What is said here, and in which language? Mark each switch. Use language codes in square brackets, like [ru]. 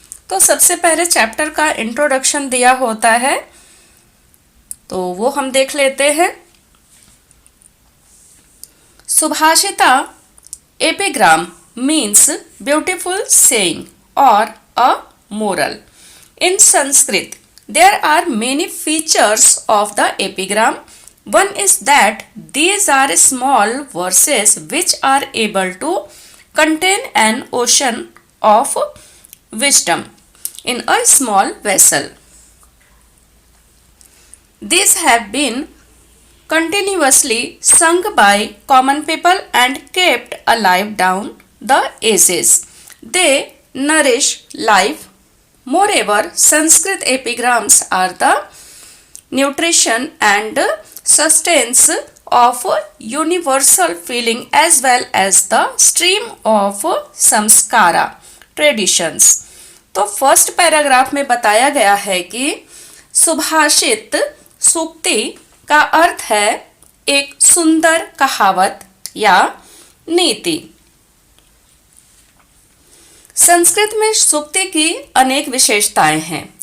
[hi] तो सबसे पहले चैप्टर का इंट्रोडक्शन दिया होता है, तो वो हम देख लेते हैं। [en] Subhashita epigram means beautiful saying और a moral. In Sanskrit there are many features of the epigram. One is that these are small verses which are able to contain an ocean of wisdom in a small vessel. These have been continuously sung by common people and kept alive down the ages. They nourish life. Moreover, Sanskrit epigrams are the nutrition and sustenance of universal feeling as well as the stream of samskara traditions. [hi] तो first paragraph में बताया गया है कि सुभाषित सूक्ति का अर्थ है एक सुंदर कहावत या नीति। संस्कृत में सूक्ति की अनेक विशेषताएं हैं।